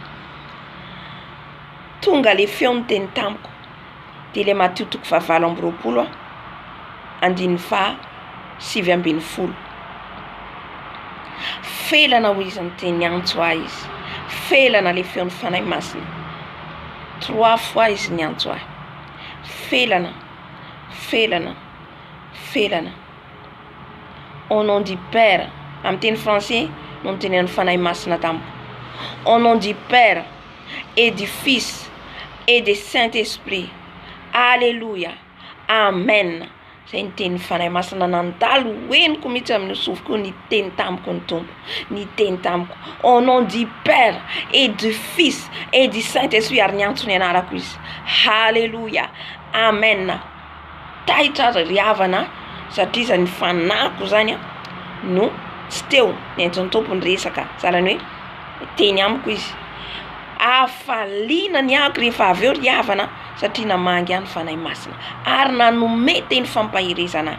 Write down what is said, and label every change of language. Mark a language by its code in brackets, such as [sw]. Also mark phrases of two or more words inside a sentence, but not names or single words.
[mg] Tonga le feo nyteny tamiko de le Matteo 7:20 andininy faha 7:20. Felana ho izy nyteny antso ahy izy, felana le feon'ny fanahy masina 3 fois izy ny antso ahy, felana, felana, felana. [fr] Au nom du Père, [mg] amin'ny teny français no mitenen'ny fanahy masina tamiko. [fr] Au nom du Père et du Fils et du Saint-Esprit. Alléluia. Amen. [mg] Zay nyteny fanahy masina nandalo hoeniko mihitsy amin'ny sofiko ny teny tamiko ny tompo, ny teny tamiko. [fr] Au nom du Père et du Fils et du Saint-Esprit [mg] ary ny antso ny anarako izy. [fr] Alléluia. Amen. [mg] Taitra ry havana satria zany fanako zany no tsy teo ny antso ny tompony resaka, zany hoe teny amiko izy. Afaliana ny ahako rehefa avy eo ry havana satria namangy any fanahy masina ary nanome teny fampahirezana.